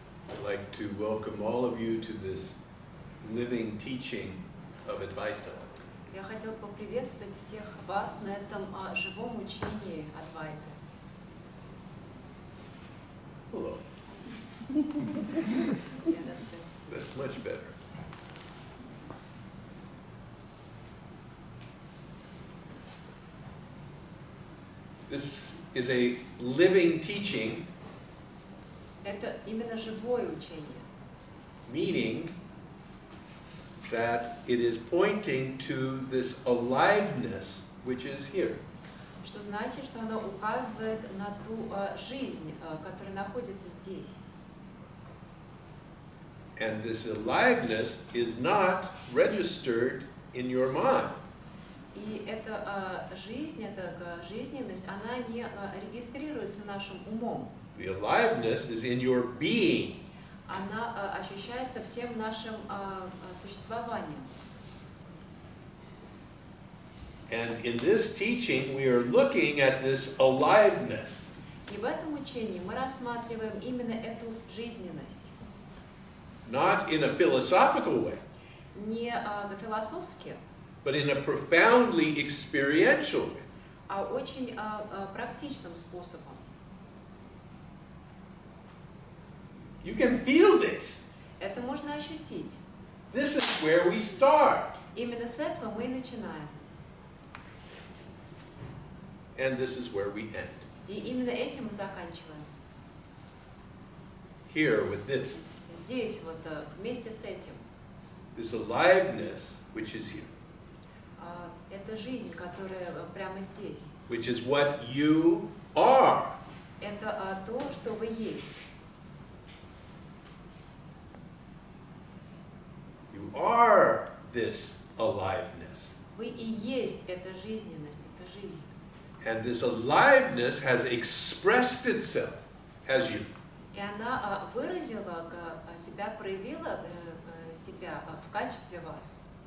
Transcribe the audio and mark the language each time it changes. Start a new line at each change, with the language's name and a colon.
English: I'd like to welcome all of you to this living teaching of Advaita.
Russian: Я хотела поприветствовать всех вас на этом живом учении Адвайты.
English: Hello. Yeah, that's good. That's much better. This is a living teaching,
Russian: Это именно живое учение,
English: meaning that it is pointing to this aliveness which is here.
Russian: что значит, что оно указывает на ту жизнь, которая находится здесь.
English: And this aliveness is not registered in your mind.
Russian: И эта жизнь, эта жизненность, она не регистрируется нашим умом.
English: The aliveness is in your being.
Russian: Она ощущается всем нашим существованием.
English: And in this teaching, we are looking at this aliveness.
Russian: И в этом учении мы рассматриваем именно эту жизненность.
English: Not in a philosophical way,
Russian: Не философски,
English: but in a profoundly experiential way.
Russian: а очень практичным способом.
English: You can feel this.
Russian: Это можно ощутить.
English: This is where we start.
Russian: Именно с этого мы и начинаем.
English: And this is where we end.
Russian: И именно этим мы заканчиваем.
English: Here with this.
Russian: Здесь, вот вместе с этим.
English: This aliveness which is here.
Russian: Это жизнь, которая прямо здесь.
English: Which is what you are.
Russian: Это то, что вы есть.
English: You are this aliveness.
Russian: Вы и есть эта жизненность, эта жизнь.
English: And this aliveness has expressed itself as you.
Russian: И она выразила себя, проявила себя в качестве вас.